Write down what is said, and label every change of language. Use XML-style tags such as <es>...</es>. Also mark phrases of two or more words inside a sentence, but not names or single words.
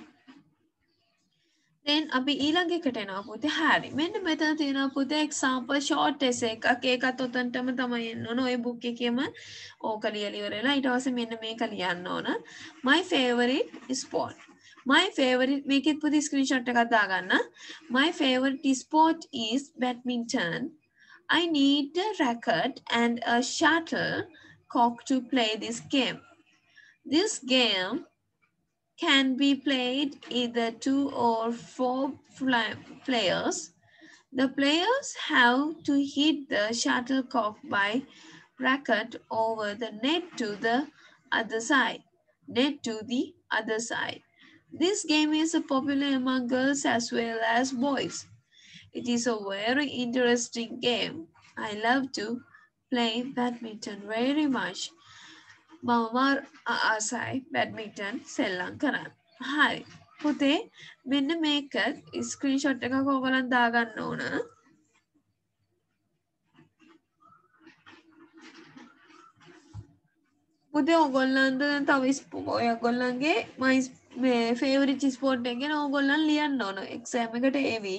<si>Then අපි ඊළඟ එකට එනවා පුතේ. හරි. මෙන්න මෙතන තියෙනවා පුතේ</si> <en>example short essay</en> <si>එකක්. ඒකත් ඔතනටම තමයි එන්න ඕන. ඔය book එකේම ඕක ලියලා ඉවරලා ඊට පස්සේ මෙන්න මේක ලියන්න ඕන.</si> <en>My favorite sport. My favorite</en> <si>මේකෙත් පුතේ screenshot එකක් දාගන්න.</si> <en>My favorite sport is badminton. I need a racket and a shuttlecock to play this game. This game can be played either 2 or 4 players. The players have to hit the shuttlecock by racket over the net to the other side. This game is popular among girls as well as boys. It is a very interesting game. I love to play badminton very much.</en> <si>මම ආසයි බැඩ්මින්ටන් සෙල්ලම් කරන්න. හරි. පුතේ මෙන්න මේක ස්ක්‍රීන්ෂොට් එකක් ඕගොල්ලන් දාගන්න ඕන. පුතේ ඕගොල්ලන්ට තව ඔයගොල්ලන්ගේ මේ</si> <en>favorite sport</en> <si>එක ගැන ඕගොල්ලන් ලියන්න ඕන එක්සෑම් එකට ඒවි.</si>